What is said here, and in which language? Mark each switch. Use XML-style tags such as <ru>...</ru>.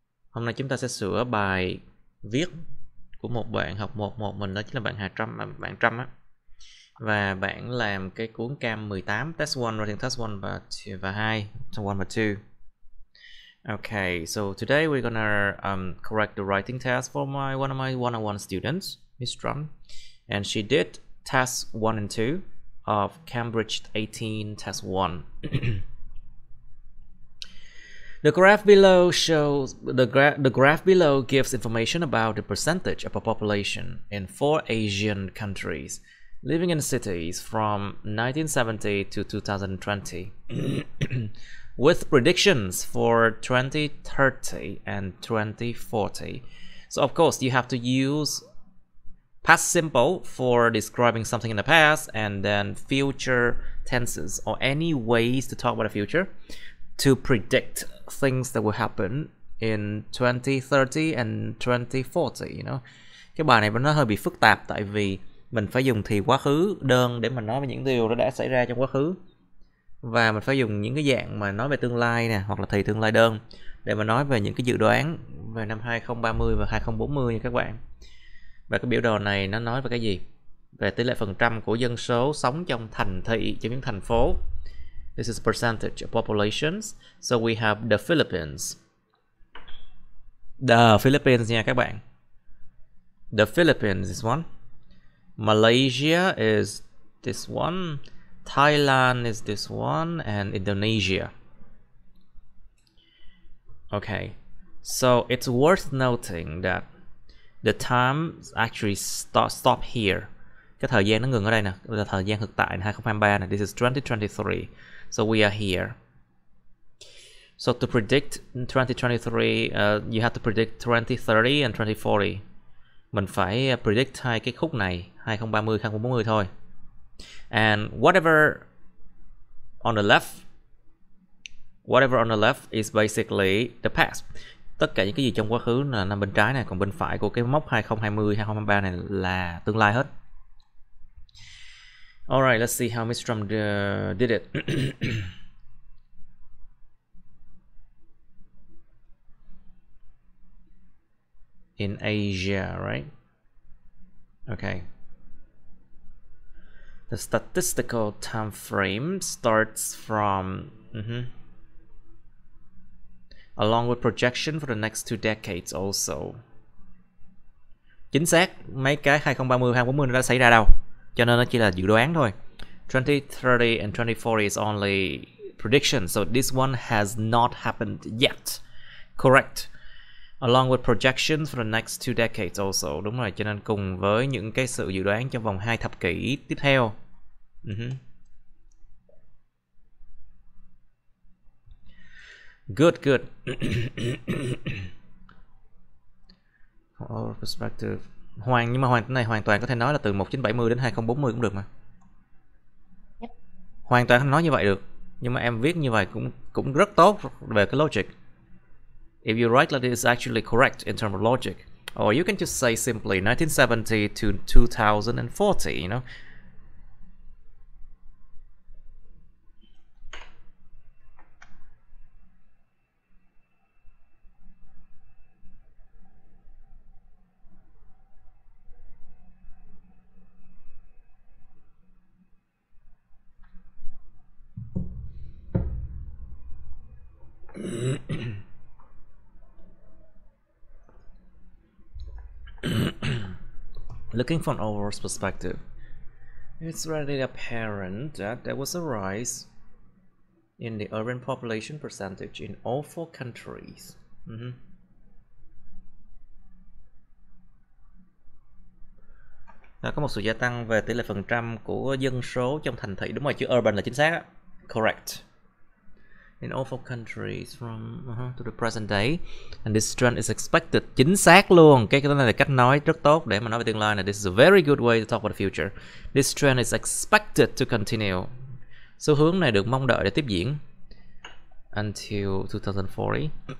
<vi>Hôm nay chúng ta sẽ sửa bài viết của một bạn học 1 mình, đó chính là bạn bạn Trâm á. Và bạn làm cái cuốn cam 18 test 1,</vi> <en>writing test 1</en> <vi>và 2, test 1 và 2.</vi> <en>Okay, so today we're gonna correct the writing test for one of my one-on-one students, Miss Trâm, and she did test 1 and 2 of Cambridge 18 test 1. The graph below shows the graph below gives information about the percentage of a population in 4 Asian countries living in cities from 1970 to 2020 with predictions for 2030 and 2040. So of course you have to use past simple for describing something in the past, and then future tenses or any ways to talk about the future to predict things that will happen in 2030 and 2040, you know.</en> <vi>Cái bài này nó hơi bị phức tạp tại vì mình phải dùng thì quá khứ đơn để mà nói về những điều đó đã xảy ra trong quá khứ, và mình phải dùng những cái dạng mà nói về tương lai nè, hoặc là thì tương lai đơn để mà nói về những cái dự đoán về năm 2030 và 2040 nha các bạn. Và cái biểu đồ này nó nói về cái gì? Về tỷ lệ phần trăm của dân số sống trong thành thị, trong những thành phố.</vi> <en>This is percentage of populations. So we have the Philippines.</en> <vi>The Philippines nha các bạn.</vi> <en>The Philippines is one. Malaysia is this one. Thailand is this one. And Indonesia. Okay. So it's worth noting that the time actually stop here.</en> <vi>Cái thời gian nó ngừng ở đây nè, là thời gian thực tại 2023 này.</vi> <en>This is 2023. So we are here. So to predict 2023, you have to predict 2030 and 2040.</en> <vi>Mình phải predict hai cái khúc này, 2030, 2040 thôi.</vi> <en>And whatever on the left is basically the past.</en> <vi>Tất cả những cái gì trong quá khứ là nằm bên trái này, còn bên phải của cái mốc 2020, 2023 này là tương lai hết.</vi> <en>Alright, let's see how Miss Trâm did it. In Asia, right? Okay. The statistical time frame starts from along with projection for the next 2 decades also.</en> <vi>Chính xác mấy cái 2030, 2040 nó đã xảy ra đâu, cho nên nó chỉ là dự đoán thôi.</vi> <en>2030 and 2040 is only prediction, so this one has not happened yet. Correct. Along with projections for the next 2 decades also.</en> <vi>Đúng rồi, cho nên cùng với những cái sự dự đoán trong vòng 2 thập kỷ tiếp theo.</vi> <en>Good.</en> <vi>Perspective. Nhưng mà cái này hoàn toàn có thể nói là từ 1970 đến 2040 cũng được mà. Yep. Hoàn toàn nói như vậy được. Nhưng mà em viết như vậy cũng rất tốt về cái logic.</vi> <en>If you write like this, it's actually correct in terms of logic. Or you can just say simply 1970 to 2040, you know. Looking from an overall perspective, it's readily apparent that there was a rise in the urban population percentage in all 4 countries.</en> <vi>Có một sự gia tăng về tỷ lệ phần trăm của dân số trong thành thị. Đúng rồi, chữ urban là chính xác á.</vi> <en>Correct. In all 4 countries from to the present day, and this trend is expected.</en> <vi>Chính xác luôn. Cái này là cách nói rất tốt để mà nói về tương lai này.</vi> <en>This is a very good way to talk about the future. This trend is expected to continue.</en> <vi>Xu hướng này được mong đợi để tiếp diễn</vi> <en>until 2040.</en>